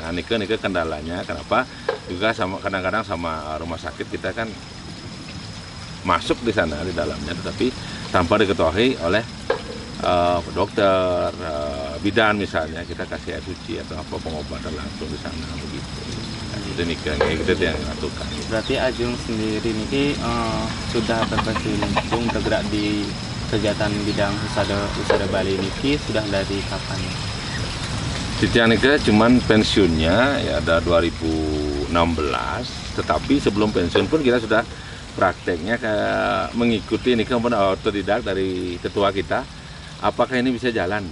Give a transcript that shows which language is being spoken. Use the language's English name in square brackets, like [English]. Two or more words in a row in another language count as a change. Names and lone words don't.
[Indonesian] Nah, nike kendalanya, kenapa? Juga sama kadang-kadang sama rumah sakit kita kan masuk di sana di dalamnya, tetapi tanpa diketahui oleh dokter, bidan misalnya, kita kasih air suci atau apa pengobatan langsung di sana begitu. Nah, itu nike kita yang lakukan. Berarti Ajung sendiri niki sudah berkecimpung bergerak di kegiatan bidang usada Bali niki sudah dari kapan? Titian nike cuman pensiunnya ya ada 2016, tetapi sebelum pensiun pun kita sudah prakteknya mengikuti nike otodidak dari ketua kita. Apakah ini bisa jalan?